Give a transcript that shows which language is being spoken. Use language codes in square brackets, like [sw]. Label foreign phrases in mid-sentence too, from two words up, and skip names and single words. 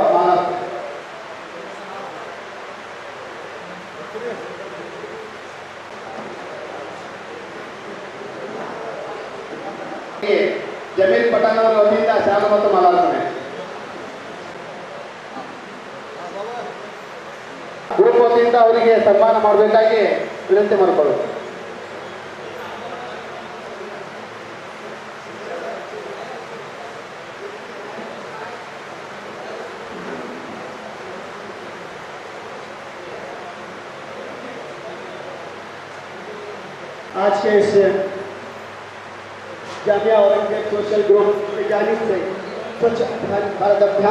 [kn] ಜಮೀಲ್ ಪಠಾಣ್ ಅವರ ವತಿಯಿಂದ ಶಾಲೆ ಮತ್ತು ಮಾಲಾರ್ಪಣೆ, ಗ್ರೂಪ್ ವತಿಯಿಂದ ಅವರಿಗೆ ಸನ್ಮಾನ ಮಾಡಬೇಕಾಗಿ ವಿನಂತಿ ಮಾಡಿಕೊಳ್ಳುವುದು. [hi] आज के इस जामिया औरंगजेब [en] social group [hi] की जानिब से स्वच्छ भारत अभियान